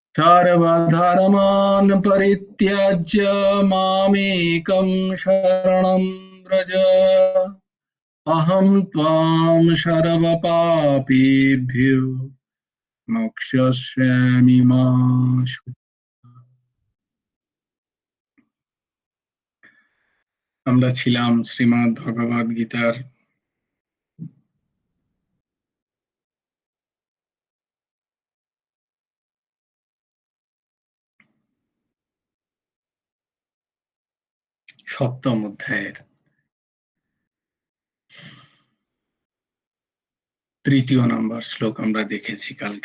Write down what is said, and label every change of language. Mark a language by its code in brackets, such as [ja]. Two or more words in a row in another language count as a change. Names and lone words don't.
[sa] सर्वधर्मान् परित्यज्य मामेकं शरणं व्रज अहं त्वां सर्वपापेभ्यो मोक्षयिष्यामि मा शुचः। [bn] আমরা ছিলাম শ্রীমদ্ ভগবদ গীতার সপ্তম অধ্যায়ের তৃতীয় নম্বর শ্লোক আমরা দেখেছি কালকে।